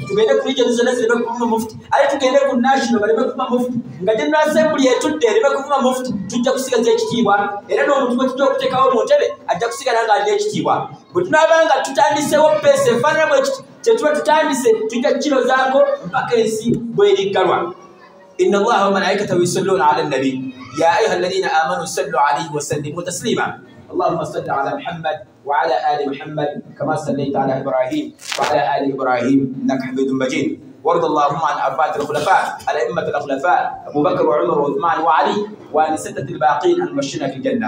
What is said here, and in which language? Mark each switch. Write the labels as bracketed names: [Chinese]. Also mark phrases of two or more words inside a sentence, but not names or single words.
[Ganda] Tugende ku regions zonna zireme kufuma mufuti. Ate tugende ku national baleme kufuma mufuti. Nga General Assembly etudde ereme kufuma mufuti. Tujja kusigaza ekitiibwa. Era n'omuntu gwe tujja okuteekawo mu ntebe ajja kusigala ng'alina ekitiibwa. Bwe tunaabanga tutandisewo peesa efaanana bwe kiti kye tuba tutandise, tujja kilo zaako mpaka ensi bw'eriggalwa. [Arabic] إن الله وملائكته يصلون على النبي يا أيها الذين آمنوا صلوا عليه وسلموا تسليما. اللهم صل على محمد وعلى آل محمد كما صليت على إبراهيم وعلى آل إبراهيم إنك حميد مجيد. وارض اللهم عن أربعة الخلفاء الأئمة الخلفاء أبو بكر وعمر وعثمان وعلي وعن الستة الباقين المبشرين في الجنة.